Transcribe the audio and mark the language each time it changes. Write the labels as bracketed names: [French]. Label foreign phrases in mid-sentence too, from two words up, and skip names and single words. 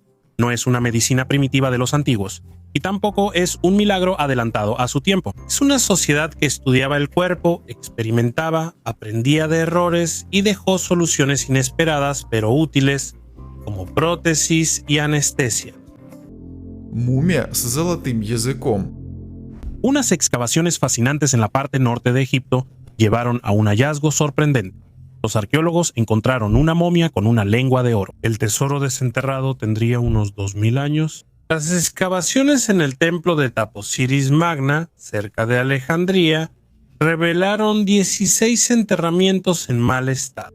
[Spanish] No es una medicina primitiva de los antiguos, y tampoco es un milagro adelantado a su tiempo. Es una sociedad que estudiaba el cuerpo, experimentaba, aprendía de errores y dejó soluciones inesperadas pero útiles, como prótesis y anestesia. [Russian] Мумия с золотым языком. [Spanish] Unas excavaciones fascinantes en la parte norte de Egipto llevaron a un hallazgo sorprendente. Los arqueólogos encontraron una momia con una lengua de oro. El tesoro desenterrado tendría unos 2000 años. Las excavaciones en el templo de Taposiris Magna, cerca de Alejandría, revelaron 16 enterramientos en mal estado.